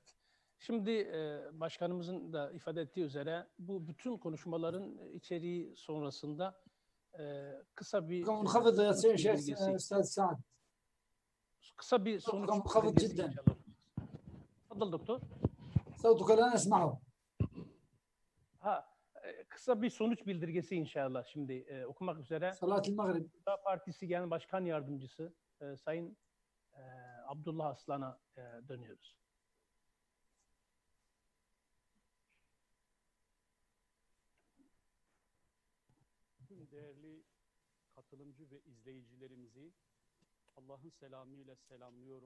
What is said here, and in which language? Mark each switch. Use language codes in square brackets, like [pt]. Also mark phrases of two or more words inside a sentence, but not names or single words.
[tr] Şimdi başkanımızın da ifade ettiği üzere bu bütün konuşmaların içeriği sonrasında kısa bir kısa bir sonuç bildirgesi inşallah. [ar] Tafadal doktor. صوتك لا نسمعه. [tr] Kısa bir sonuç bildirgesi inşallah şimdi okumak üzere. Salat-ı Maghrib. Partisi Genel Başkan Yardımcısı Sayın Abdullah Aslan'a dönüyoruz. Tüm değerli katılımcı ve izleyicilerimizi Allah'ın selamıyla selamlıyorum.